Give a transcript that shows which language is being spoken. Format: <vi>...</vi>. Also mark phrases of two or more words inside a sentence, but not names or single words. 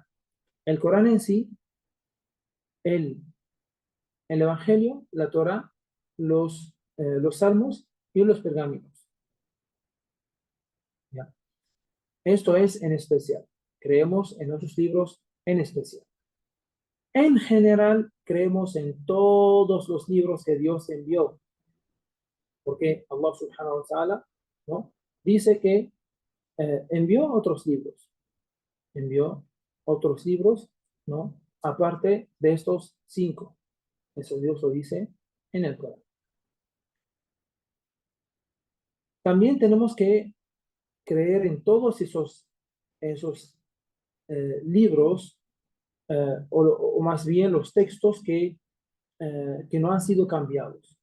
<es>El Corán en sí, el, el Evangelio, la Torá, los salmos y los pergaminos. ¿Ya? Esto es en especial. Creemos en otros libros en especial. En general, creemos en todos los libros que Dios envió, porque</es> <ar>الله سبحانه وتعالى,</ar> <es>¿no?, dice que envió otros libros, ¿no?, aparte de estos 5. Eso Dios lo dice en el Corán. También tenemos que creer en todos esos libros, o más bien los textos que no han sido cambiados.</es>